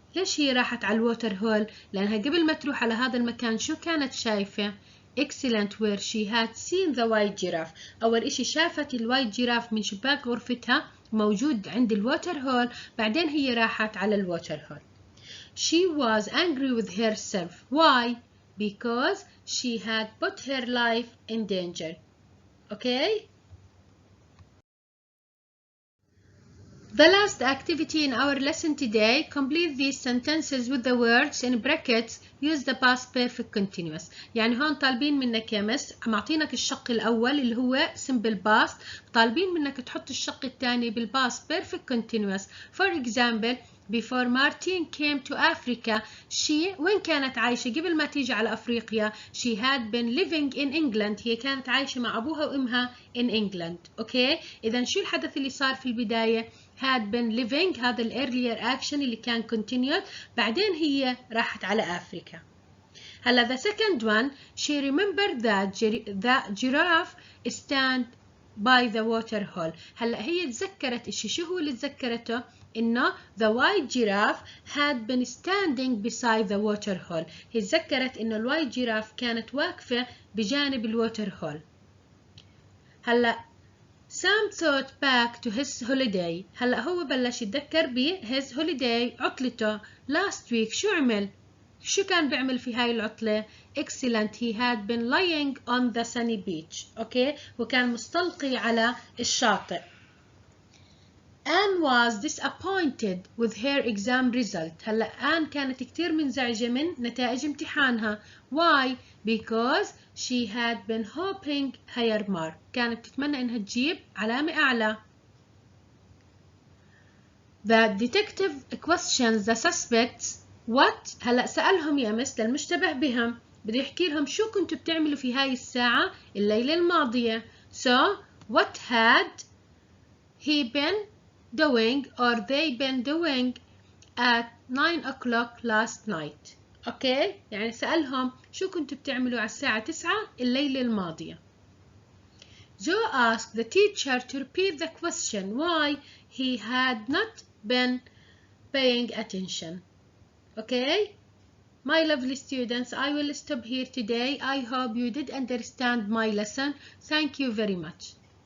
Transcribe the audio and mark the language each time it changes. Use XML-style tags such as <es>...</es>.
<ar>ليش هي راحت على الووتر هول؟ لأنها قبل ما تروح على هذا المكان شو كانت شايفة؟</ar> <en>Excellent where she had seen the white giraffe.</en> <ar>أول إشي شافت الوايت جيراف من شباك غرفتها موجود عند الووتر هول، بعدين هي راحت على الووتر هول.</ar> <en>She was angry with herself. Why? Because she had put her life in danger. Okay? The last activity in our lesson today, complete these sentences with the words in brackets. Use the past perfect continuous.</en> <ar>يعني هون طالبين منك يا مس، معطينك الشق الأول اللي هو simple past، طالبين منك تحط الشق الثاني بالpast perfect continuous.</ar> <en>For example, before Martin came to Africa, she</en> <ar>وين كانت عايشة قبل ما تيجي على أفريقيا؟</ar> <en>She had been living in England.</en> <ar>هي كانت عايشة مع أبوها وأمها</ar> <en>in England.</en> <ar>أوكي؟ إذا شو الحدث اللي صار في البداية؟ had been living، هذا ال earlier action اللي كان continued، بعدين هي راحت على أفريقيا.</ar> <en>هلا the second one, she remembered that giraffe stand by the water hole.</en> <ar>هلا هي تذكرت إشي، شو هو اللي تذكرته؟ إنه</ar> <en>the white giraffe had been standing beside the water hole.</en> <ar>هي تذكرت إنه الوايت جيراف كانت واقفة بجانب الووتر هول.</ar> <en>هلا Sam thought back to his holiday.</en> <ar>هلا هو بلش يتذكر ب</ar> <en>his holiday</en> <ar>عطلته.</ar> <en>Last week</en> <ar>شو عمل؟ شو كان بيعمل في هاي العطلة؟ Excellent.</ar> <en>He had been lying on the sunny beach.</en> <ar>أوكي؟ وكان مستلقي على الشاطئ.</ar> <en>Anne was disappointed with her exam result.</en> <ar>هلا Anne كانت كتير منزعجة من نتائج امتحانها.</ar> <en>Why? Because she had been hoping higher mark.</en> <ar>كانت تتمنى إنها تجيب علامة أعلى.</ar> <en>The detective questions the suspects what.</en> <ar>هلأ سألهم يا مس للمشتبه بهم، بده يحكي لهم شو كنتوا بتعملوا في هاي الساعة الليلة الماضية.</ar> <en>So what had he been doing or they been doing at 9 o'clock last night.</en> <ar>اوكي، يعني سألهم شو كنتوا بتعملوا على الساعة 9 الليلة الماضية.</ar> <en>Joe asked the teacher to repeat the question why he had not been paying attention. Okay, my lovely students, I will stop here today. I hope you did understand my lesson. Thank you very much.</en>